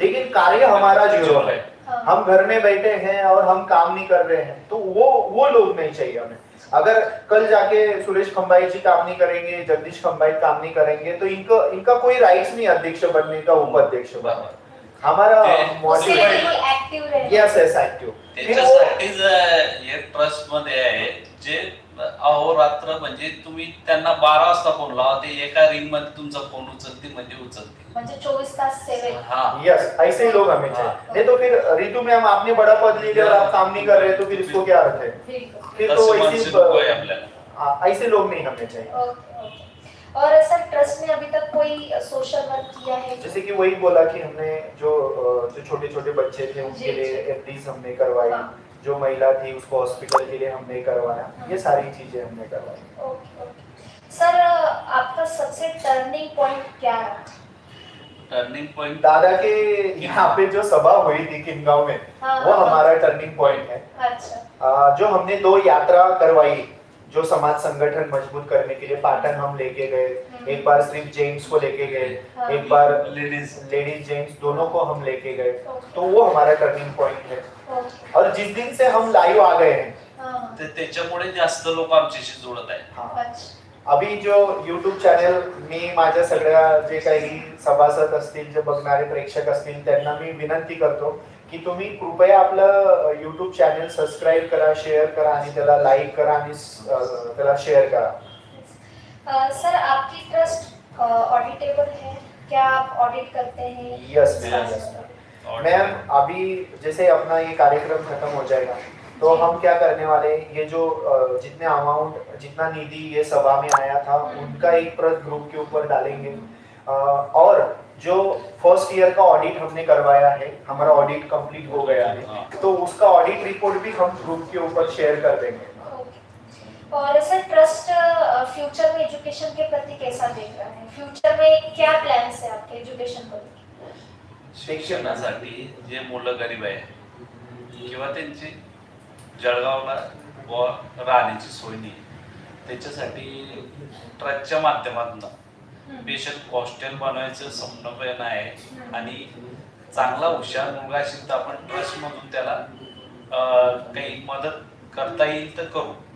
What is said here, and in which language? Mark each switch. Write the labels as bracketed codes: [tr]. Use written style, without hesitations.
[hi] लेकिन कार्य हमारा जीरो है। हाँ। हम घर में बैठे हैं और हम काम नहीं कर रहे हैं, तो वो लोग नहीं चाहिए हमें। अगर कल जाके सुरेश खंबाई जी काम नहीं करेंगे, जगदीश खंबाई काम नहीं करेंगे, तो इनका कोई राइट्स नहीं अध्यक्ष बनने का, उपाध्यक्ष बनने का। हमारा उसके लिए कोई एक्टिव रहे। [en] Yes yes active. [mr] त्याच्यासाठीच हे ट्रस्ट मध्ये आहे, जे अहोरात्र म्हणजे तुम्ही त्यांना 12 वाजता फोन लावा, ते एका रिंग मध्ये तुमचा फोन उचलते म्हणजे उचलते. म्हणजे 24 तास सेवेत। [hi] हाँ, यस, ऐसे ही लोग हमें चाहिए। हाँ। नहीं तो फिर रितु मैम आपने बड़ा पद ले लिया और आप काम नहीं कर रहे, तो फिर इसको क्या अर्थ है? बिल्कुल। फिर तो [mr] तसे [hi] ऐसे [mr] माणसं नको आहे आपल्याला. [hi] हाँ, ऐसे लोग नहीं हमें चाहिए। Okay, okay. और सर ट्रस्ट ने अभी तक कोई सोशल वर्क किया है? जैसे कि वही बोला कि हमने जो छोटे छोटे बच्चे थे जी, उनके लिए जी। एफडीज हमने करवाई, हाँ। जो महिला थी उसको हॉस्पिटल के लिए हमने करवाया, हाँ। ये सारी चीजें हमने करवाई। Okay, okay. सर आपका सबसे टर्निंग पॉइंट क्या रहा? [en] turning point [hi] दादा के यहाँ पे जो सभा हुई थी किनगांव में, हाँ, वो हाँ। हमारा टर्निंग पॉइंट है। अच्छा। जो हमने 2 यात्रा करवाई, जो समाज संगठन मजबूत करने के लिए, पाटन हम लेके गए, एक बार सिर्फ जेंट्स को लेके गए, हाँ। एक बार लेडीज लेडीज जेंट्स दोनों को हम लेके गए, ओके। तो वो हमारा टर्निंग पॉइंट है। ओके। और जिस दिन से हम लाइव आ गए हैं, हाँ। [mr] त्याच्यामुळे जास्त लोक आमच्याशी जुळत आहे. [hi] हाँ, अच्छा। [mr] अभी जो YouTube चॅनल मी माझ्या सगळ्या जे काही सभासद असतील, जे बघणारे प्रेक्षक असतील, त्यांना मी विनंती करतो की तुम्ही कृपया आपलं YouTube चॅनल सबस्क्राईब करा, शेअर करा आणि त्याला लाईक करा आणि त्याला शेअर करा। [hi] सर आपकी ट्रस्ट ऑडिटेबल है? क्या आप ऑडिट करते हैं? यस मैम, अभी जैसे अपना ये कार्यक्रम खत्म हो जाएगा, तो हम क्या करने वाले हैं, ये जो जितने अमाउंट, जितना निधि ये सभा में आया था, उनका एक प्रत ग्रुप के ऊपर डालेंगे। और जो फर्स्ट ईयर का ऑडिट हमने करवाया है, हमारा ऑडिट कंप्लीट हो गया है, तो उसका ऑडिट रिपोर्ट भी हम ग्रुप के ऊपर शेयर कर देंगे। ओके। और सर ट्रस्ट फ्यूचर में एजुकेशन के प्रति कैसा देख रहा है? फ्यूचर में क्या प्लान्स है आपके एजुकेशन को? [mr] शिक्षणासाठी जे मुलं गरीब आहे किंवा त्यांची जळगावला राहण्याची सोय नाही, त्याच्यासाठी ट्रस्टच्या माध्यमातून स्पेशल हॉस्टेल बनवायचं स्वप्न पण आहे. आणि चांगला हुशार मुलगा असेल तर आपण ट्रस्ट मधून त्याला काही मदत करता येईल तर करू.